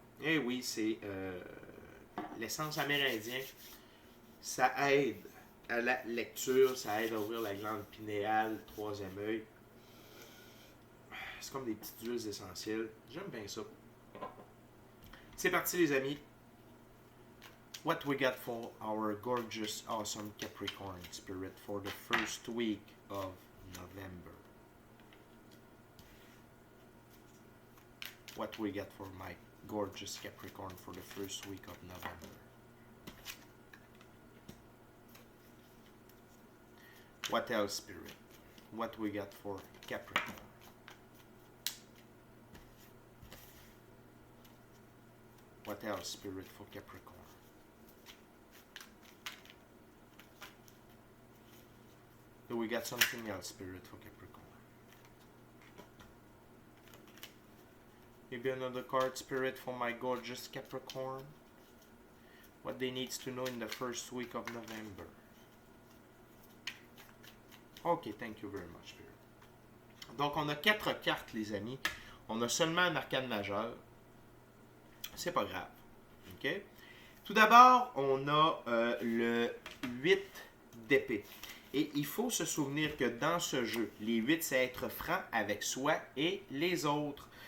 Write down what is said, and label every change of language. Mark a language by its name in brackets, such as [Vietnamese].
[French] Eh oui, c'est l'essence amérindienne. Ça aide à la lecture, ça aide à ouvrir la glande pinéale, troisième œil. C'est comme des petites huiles essentielles. J'aime bien ça. C'est parti les amis. [English] What we got for our gorgeous, awesome Capricorn spirit for the first week of November. What we got for my gorgeous Capricorn for the first week of November. What else, Spirit? What we got for Capricorn? What else, Spirit, for Capricorn? Do we got something else, Spirit, for Capricorn? Maybe another card, Spirit, for my gorgeous Capricorn? What they need to know in the first week of November. Ok, thank you very much, Spirit. [French] Donc, on a 4 cartes, les amis. On a seulement un arcane majeur. C'est pas grave. Ok? Tout d'abord, on a le 8 d'épée. Et il faut se souvenir que dans ce jeu, les 8, c'est être franc avec soi et les autres.